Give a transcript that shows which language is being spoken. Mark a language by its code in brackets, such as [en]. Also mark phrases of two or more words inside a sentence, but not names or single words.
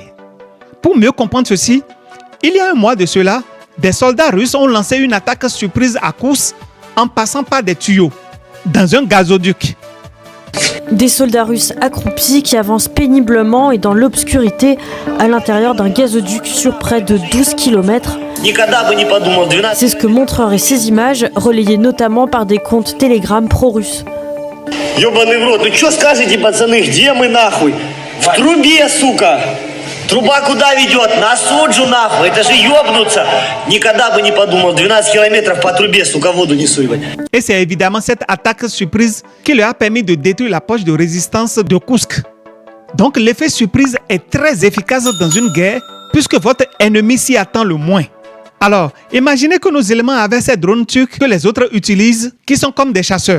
[fr] Pour mieux comprendre ceci, il y a un mois de cela, des soldats russes ont lancé une attaque surprise à course en passant par des tuyaux dans un gazoduc. Des soldats russes accroupis qui avancent péniblement et dans l'obscurité à l'intérieur d'un gazoduc sur près de 12 km. C'est ce que montreraient ces images, relayées notamment par des comptes Telegram pro-russes. [ru] Ёбаный в рот, ну чё скажете, пацаны, где мы нахуй? В трубе, сука! Труба куда ведет? На суджу нахуй. Это же ёбнуться. Никогда бы не подумал. 12 километров по трубе, сука, воду несу. [fr] Et c'est évidemment cette attaque surprise qui leur a permis de détruire la poche de résistance de Koursk. Donc l'effet surprise est très efficace dans une guerre puisque votre ennemi s'y attend le moins. Alors, imaginez que nos éléments avaient ces drones turcs que les autres utilisent, qui sont comme des chasseurs.